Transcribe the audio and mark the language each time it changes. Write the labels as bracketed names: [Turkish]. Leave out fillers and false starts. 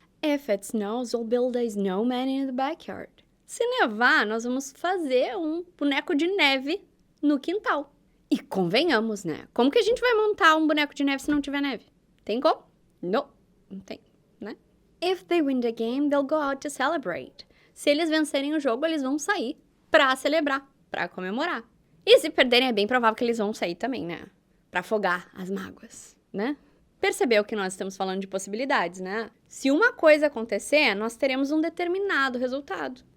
[English] If it snows, we'll build a snowman in the backyard. [Portuguese] Se nevar, nós vamos fazer um boneco de neve no quintal. E convenhamos, né? Como que a gente vai montar um boneco de neve se não tiver neve? Tem como? Não tem, né? [English] If they win the game, they'll go out to celebrate. [Portuguese] Se eles vencerem o jogo, eles vão sair pra celebrar, pra comemorar. E se perderem, é bem provável que eles vão sair também, né? Pra afogar as mágoas, né? Percebeu que nós estamos falando de possibilidades, né? Se uma coisa acontecer, nós teremos um determinado resultado.